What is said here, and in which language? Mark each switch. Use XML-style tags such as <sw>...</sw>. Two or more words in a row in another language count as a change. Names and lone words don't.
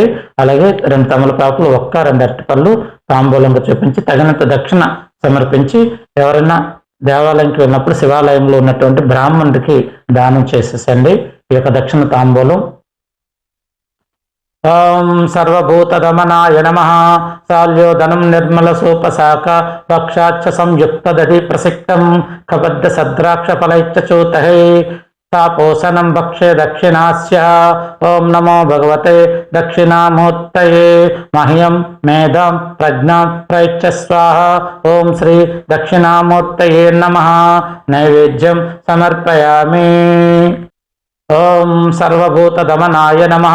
<te>అలాగే 2 తమలపాకులు 2 అరటిపళ్ళు తాంబూలంగా చూపించి తగినంత దక్షిణ సమర్పించి ఎవరైనా దేవాలయంకి వెళ్ళినప్పుడు శివాలయంలో ఉన్నటువంటి బ్రాహ్మణుడికి దానం చేసేసండి ఈ యొక్క దక్షిణ తాంబూలం.</te> <sa>ఓం సర్వభూతదమనాయ నమః. శాల్యోదనం నిర్మల సోపశాఖ వక్షాచ్చ సంయుక్త దధి ప్రసిక్తం కబద్ధ సద్రాక్ష ఫలైచ్చ చూతహే तापोषणं भक्षे दक्षिणास्य। ओं नमो भगवते दक्षिणामूर्तये मह्यं मेधां प्रज्ञां प्रयच्छ स्वाहा। ओं श्री दक्षिणामूर्तये नमः। नैवेद्यं समर्पयामि। ओं सर्वभूतदमनाय नमः।</sa>